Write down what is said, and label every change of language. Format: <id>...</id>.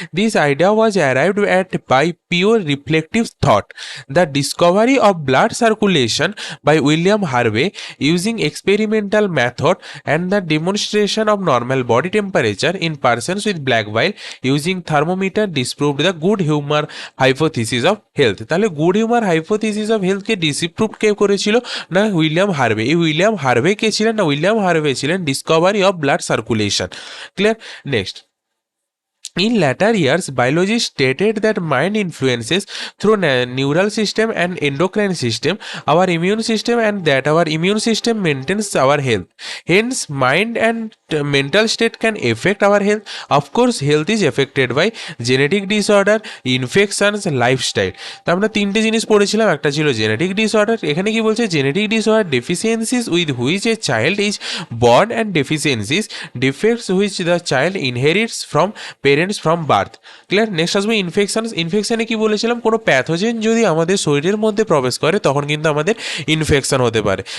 <en>This idea was arrived at by pure reflective thought, the discovery of blood circulation by William Harvey using experimental method and the demonstration of normal body temperature in persons with black bile using thermometer disproved the good humour hypothesis of health. তাহলে good humour hypothesis of হেলথকে disprove</en> <bn>কে করেছিল না,</bn> <en>William Harvey.</en> <bn>এই William Harvey কে ছিলেন না, William Harvey ছিলেন</bn> <en>discovery of blood circulation,</en> <bn>clear.</bn> <en>Next, in latter years, biology stated that mind influences through neural system and endocrine system our immune system, and that our immune system maintains our health. Hence, mind and mental state can affect our health. Of course, health is affected by genetic disorder, infections, lifestyle.</en> <bn>তো আমরা তিনটে জিনিস পড়েছিলাম, একটা ছিল genetic disorder. এখানে কি বলছে,</bn> <en>Genetic disorder deficiencies with which a child is born and deficiencies defects which the child inherits from parents from birth, clear. Next আসবে infection.</en> <bn>ইনফেকশনে কি বলেছিলাম, কোনো প্যাথোজেন যদি আমাদের শরীরের মধ্যে প্রবেশ করে তখন কিন্তু আমাদের ইনফেকশন হতে পারে।</bn>